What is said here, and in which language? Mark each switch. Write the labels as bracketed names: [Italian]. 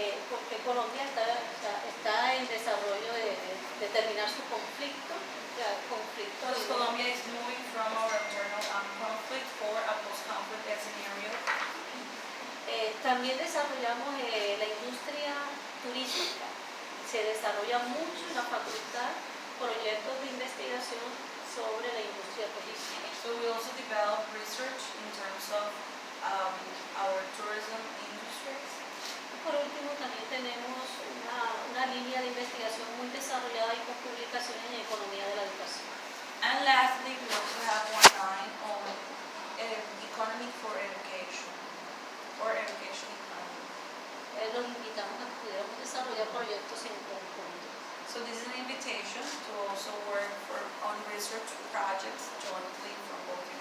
[Spanish] Porque Colombia está en desarrollo de terminar su conflicto. [English] Because Colombia is moving from our internal conflict for a post-conflict scenario. [Spanish] También desarrollamos la industria turística. Se desarrolla mucho en la facultad proyectos de investigación sobre la industria turística. [English] So we also develop research in terms of our tourism industries. [Spanish] Por último, también tenemos una línea de investigación muy desarrollada y con publicaciones en economía de la educación. [English] And lastly, we also have one line on economy for education, or education economy. [Spanish] Los invitamos a que pudiéramos desarrollar proyectos en conjunto. [English] So this is an invitation to also work on research projects jointly from both